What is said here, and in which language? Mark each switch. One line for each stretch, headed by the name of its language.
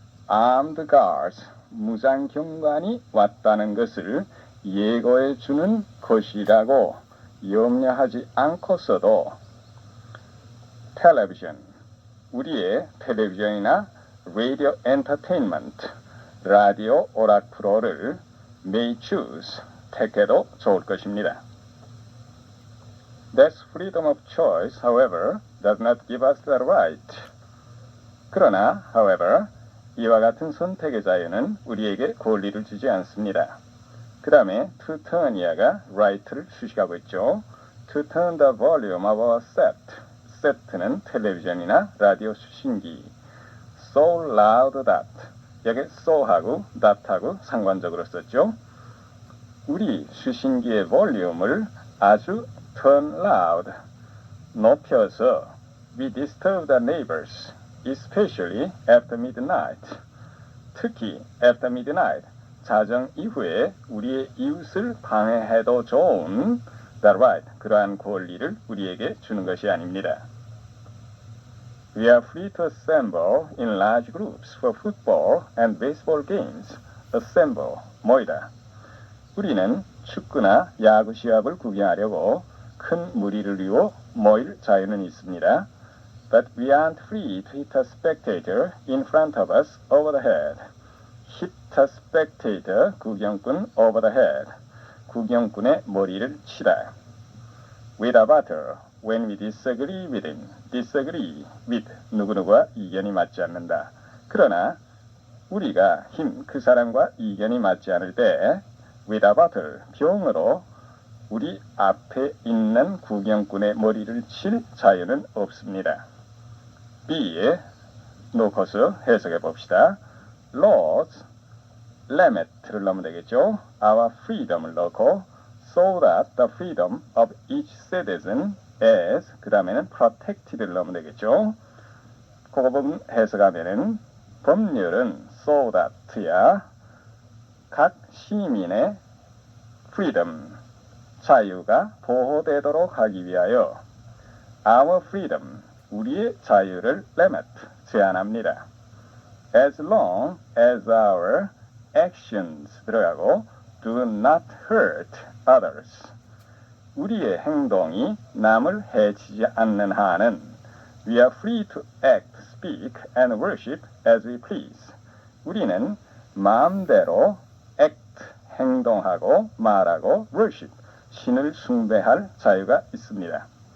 Korean: armed guards 무장경관이 왔다는 것을 예고해 주는 것이라고 염려하지 않고서도 텔레비전 우리의 텔레비전이나 radio entertainment 라디오 오락 프로를
English: may choose
Korean: 택해도 좋을 것입니다.
English: That freedom of choice, however, does not give us the right.
Korean: 그러나, however, 이와 같은 선택의 자유는 우리에게 권리를 주지 않습니다. 그 다음에 to turn 이하가 right를 수식하고 있죠.
English: To turn the volume of our set.
Korean: set는 텔레비전이나 라디오 수신기.
English: So loud that.
Korean: 여기 so하고 that하고 상관적으로 썼죠. 우리 수신기의 볼륨을 아주
English: turn loud,
Korean: 높여서
English: we disturb the neighbors, especially after midnight.
Korean: 특히
English: after midnight,
Korean: 자정 이후에 우리의 이웃을 방해해도 좋은 the right, 그러한 권리를 우리에게 주는 것이 아닙니다.
English: We are free to assemble in large groups for football and baseball games.
Korean: Assemble, 모이다. 우리는 축구나 야구 시합을 구경하려고 큰 무리를 이루어 모일 자유는 있습니다.
English: But we aren't free to hit a spectator in front of us over the head. Hit a spectator, 구경꾼 over the head.
Korean: 구경꾼의 머리를 치다.
English: With a battle, when we disagree with him. Disagree with,
Korean: 누구누구와 이견이 맞지 않는다. 그러나 우리가 그 사람과 이견이 맞지 않을 때
English: with a battle,
Korean: 병으로 우리 앞에 있는 구경꾼의 머리를 칠 자유는 없습니다. B에 놓고서 해석해 봅시다. Laws, limit를 넣으면 되겠죠.
English: Our freedom을
Korean: 넣고
English: so that the freedom of each citizen is,
Korean: 그 다음에는
English: protected를
Korean: 넣으면 되겠죠. 그거 부분 해석하면은 법률은 so that야 각 시민의 freedom, 자유가 보호되도록 하기 위하여 our freedom, 우리의 자유를 limit, 제한합니다.
English: As long as our actions
Korean: 들어가고
English: do not hurt others.
Korean: 우리의 행동이 남을 해치지 않는 한은
English: we are free to act, speak and worship as we please.
Korean: 우리는 마음대로 act, 행동하고 말하고 worship, 신을 숭배할 자유가 있습니다.